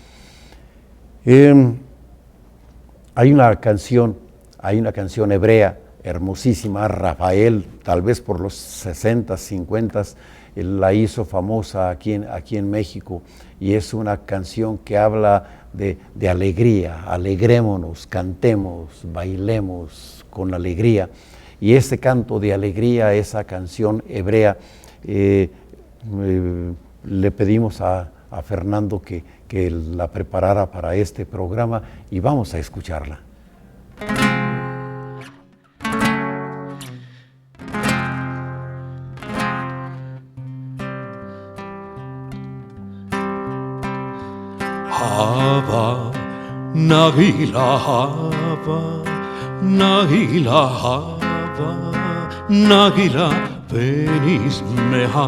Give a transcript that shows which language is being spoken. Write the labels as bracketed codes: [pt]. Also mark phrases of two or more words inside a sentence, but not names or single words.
[es] Hay una canción hebrea hermosísima, Rafael, tal vez por los 60, 50, la hizo famosa aquí en México, y es una canción que habla de alegría, alegrémonos, cantemos, bailemos con alegría. Y ese canto de alegría, esa canción hebrea, le pedimos a Fernando que la preparara para este programa y vamos a escucharla. [he] הבה נגילה הבה נגילה הבה נגילה ונשמחה,